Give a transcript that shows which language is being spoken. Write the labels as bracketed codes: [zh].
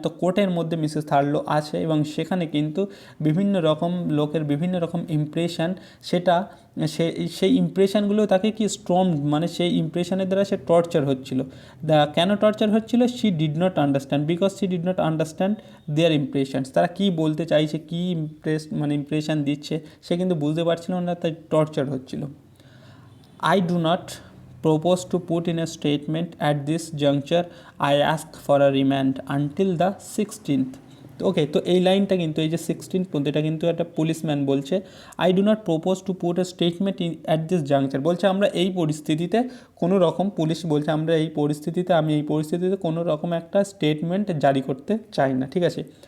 [bn] তো কোর্টের মধ্যে মিসেস থার্লো আছে, এবং সেখানে কিন্তু বিভিন্ন রকম লোকের বিভিন্ন রকম ইমপ্রেশন, সেটা সেই ইমপ্রেশনগুলো তাকে কি স্ট্রম মানে সেই ইমপ্রেশনের দ্বারা সে টর্চার হচ্ছিল। কেন টর্চার হচ্ছিল? [en] She did not understand, because she did not understand their impressions. [bn] তারা কী বলতে চাইছে, কী ইমপ্রেশন দিচ্ছে সে কিন্তু বুঝতে পারছিল না, তাই টর্চার হচ্ছিল। [en] I do not propose to put in a statement at this juncture. I ask for a remand until the 16th. [bn] ওকে, তো এই লাইনটা কিন্তু এই যে 16th পর্যন্ত এটা কিন্তু একটা পুলিশম্যান বলছে। [en] I do not propose to put a statement at this juncture, [bn] বলছে আমরা এই পরিস্থিতিতে কোনো রকম, পুলিশ বলছে আমি এই পরিস্থিতিতে কোনো রকম একটা স্টেটমেন্ট জারি করতে চাই না, ঠিক আছে।